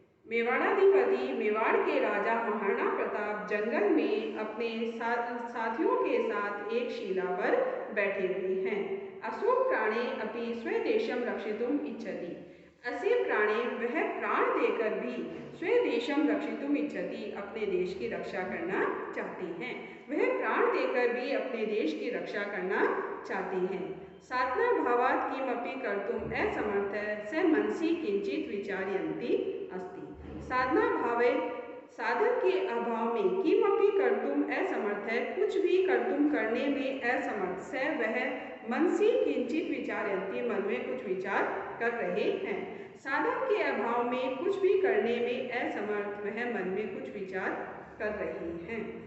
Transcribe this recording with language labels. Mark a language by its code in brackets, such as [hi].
[hi] मेवाड़ाधिपति मेवाड़ के राजा महाराणा प्रताप जंगल में अपने साथियों के साथ एक शिला पर बैठे हुए हैं। [sa] असौ प्राणे अपि स्वदेशं रक्षितुम् इच्छति। [hi] ऐसे प्राणी वह प्राण देकर भी स्वदेशं रक्षितुम् इच्छति, अपने देश की रक्षा करना चाहती हैं। वह प्राण देकर भी अपने देश की रक्षा करना चाहती हैं। [sa] साधना भावात् किमपि कर्तुम् असमर्थः स मनसि किंचित् विचारयन्ती अस्ति। [hi] साधना भावे साधन के अभाव में किमपि कर्तुम् असमर्थ है, कुछ भी कर्तुम करने में असमर्थ से वह मनसि किंचित विचारयन्ति, मन में कुछ विचार कर रहे हैं। साधन के अभाव में कुछ भी करने में असमर्थ वह मन में कुछ विचार कर रहे हैं।